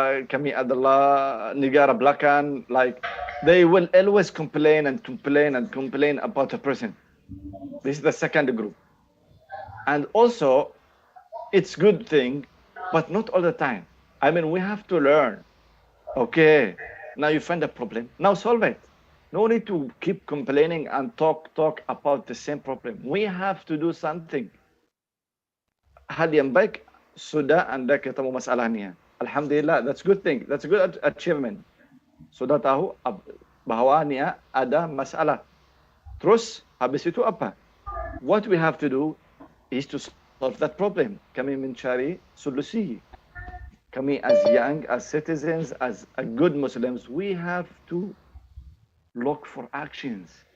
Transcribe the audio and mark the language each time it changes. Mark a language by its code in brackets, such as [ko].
[id] Kami adalah negara belakang. [en] Like they will always complain about a person. This is the second group. And also, it's good thing, but not all the time. I mean, we have to learn. Okay, now you find a problem. Now solve it. No need to keep complaining and talk about the same problem. We have to do something. [id] Hal yang baik sudah Anda ketemu masalahnya. [en] Alhamdulillah, that's good thing. That's a good achievement. [id] Sudah tahu bahwa ni ada masalah. Terus habis itu apa? [en] What we have to do is to solve that problem. [id] Kami mencari solusi. [en] Kami as young, as citizens, as a good Muslims, we have to look for actions.